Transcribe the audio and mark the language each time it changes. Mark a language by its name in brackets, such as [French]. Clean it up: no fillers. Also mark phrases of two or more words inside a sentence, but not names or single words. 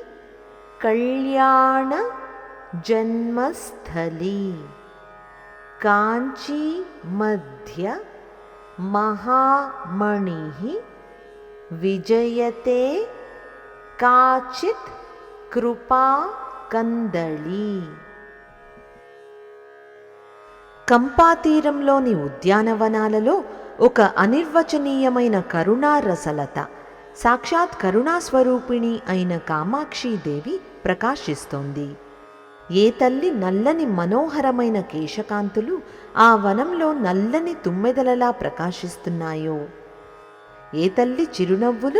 [Sanskrit] कल्याणजन्मस्थली काञ्ची मध्य महामणिः विजयते काचित् कृपा कंदళి। [Telugu] కంపాతీరంలోని ఉద్యానవనాలలో ఒక అనిర్వచనీయమైన కరుణారసలత, సాక్షాత్ కరుణాస్వరూపిణి అయిన కామాక్షీదేవి ప్రకాశిస్తోంది. ఏ తల్లి నల్లని మనోహరమైన కేశకాంతులు ఆ వనంలో నల్లని తుమ్మెదలలా ప్రకాశిస్తున్నాయో, ఏ తల్లి చిరునవ్వులు